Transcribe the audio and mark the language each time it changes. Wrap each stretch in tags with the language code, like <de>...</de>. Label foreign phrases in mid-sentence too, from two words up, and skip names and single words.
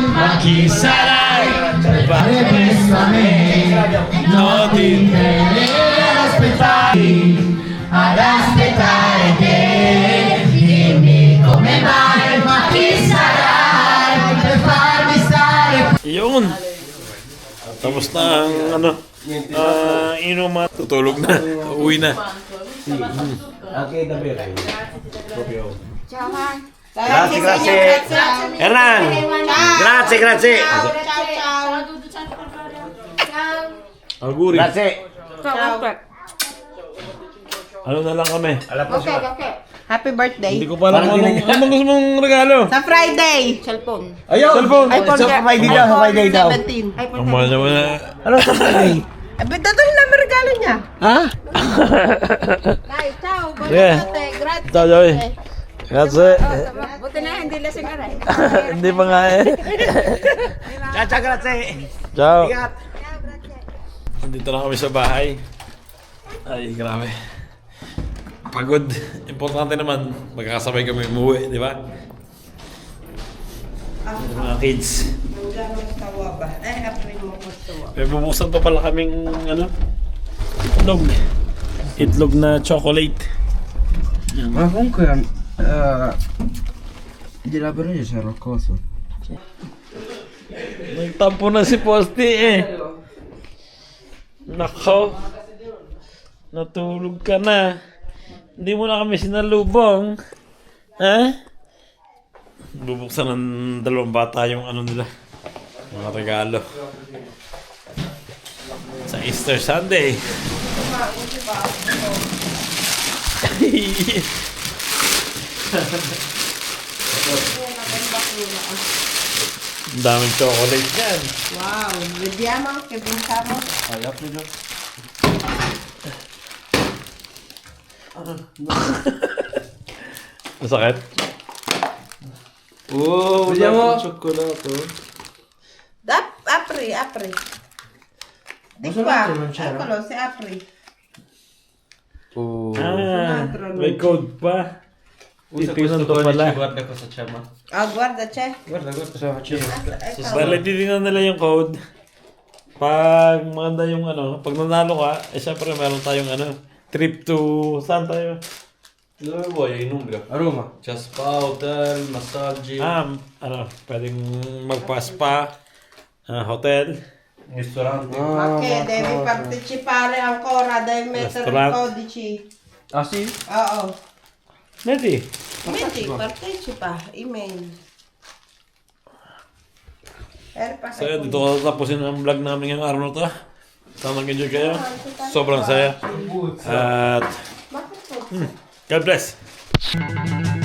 <it>Ma chi sarai per fare questo a me? Non ti ad aspettare te. Dimmi come mai, ma chi sarai per farmi stare.</it> <tl>Yun. Tapos na ang ano, inuman. Tutulog na. Uwi na.</tl> <en>Okay, David.</en> <it>Ciao, Han. Grazie, grazie. Hernan! Grazie, grazie. Ciao, ciao. Alguri. Grazie. Ciao.</it> <tl>Ano na lang kami? Alam po</tl> <en>Okay,</en> <tl>siya.</tl> <en>okay. Happy birthday.</en> <tl>Hindi ko pa alam anong gusto mong regalo. Sa Friday. Cellphone. Ayun! Cellphone. iPhone Sa Friday daw, sa Friday daw. 17. iPhone Ang mahal naman na. Ano sa Friday? Dadalhin namin regalo niya. Ha? Ay,</tl> <it>ciao.</it> <en>Yeah.</en> <it>Buonanotte. Grazie. Ciao, Joey. Grazie.</it> <tl>Buti na hindi lasing aray. Hindi pa nga eh. Ciao, grazie. Ciao. Ingat. Dito na kami sa bahay. Ay, grabe. Pagod. Importante naman, magkakasabay kami umuwi, di ba? Yung mga kids. Hanggang tawa ba? April mo ko tawa. May bubuksan pa pala kaming, ano, itlog. Itlog na chocolate.</tl> <it>Ma comunque gliela io c'era qualcosa.</it> <tl>Nagtampo na si Posti eh. Nako. Natulog ka na. Hindi mo na kami sinalubong. Ha? Bubuksan ng dalawang bata yung ano nila. Mga regalo. Sa Easter Sunday. Ang daming chocolate yan.</tl> <it>Wow. Vediamo che vinciamo.</it> <tl>Masakit? Oh,</tl> <it>Vediamo. cioccolato. Apri. Di qua. Eccolo, si apri. Oh.</it> <tl>May code pa. Titignan to pala.</tl> <it>Guarda cosa c'è, ma. Guarda, c'è. Guarda cosa facciamo.</it> <tl>Dahil titignan nila yung code. Pag maganda yung ano, pag nanalo ka, eh syempre meron tayong ano,</tl> <en>trip to,</en> <tl>saan tayo?</tl> <it>Dove vuoi? In Umbria. A Roma. C'è spa, hotel, massaggi,</it> <tl>Ano, pwedeng magpa-spa, hotel,</tl> <it>ristoranti. Ma che devi partecipare ancora, devi mettere i Ristorante. codici. Ah sì?</it> <tl>Oo.</tl> <it>Metti. Metti, partecipa, email.</it> <tl>So yun, dito ko tapusin ang vlog namin ngayong araw na to. Sana nag-enjoy kayo. Sobrang saya. At</tl> <en>God bless.</en>